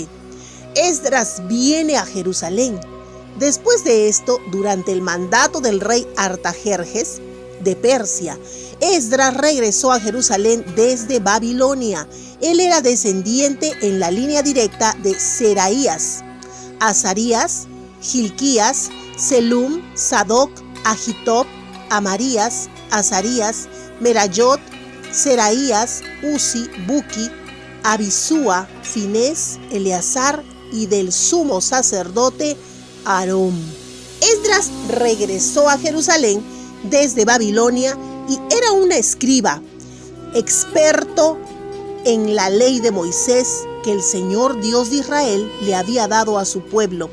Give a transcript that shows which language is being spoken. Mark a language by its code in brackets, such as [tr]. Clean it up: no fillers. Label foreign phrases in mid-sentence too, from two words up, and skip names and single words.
[es] Esdras viene a Jerusalén. Después de esto, durante el mandato del rey Artajerjes de Persia, Esdras regresó a Jerusalén desde Babilonia. Él era descendiente en la línea directa de Seraías, Azarías, Hilquías, Selum, Sadoc, Ahitob, Amarías, Azarías, Merayot, Seraías, Uzi, Buki, Abisúa, Finés, Eleazar y del sumo sacerdote Aarón. Esdras regresó a Jerusalén desde Babilonia y era un escriba, experto en la ley de Moisés que el Señor Dios de Israel le había dado a su pueblo.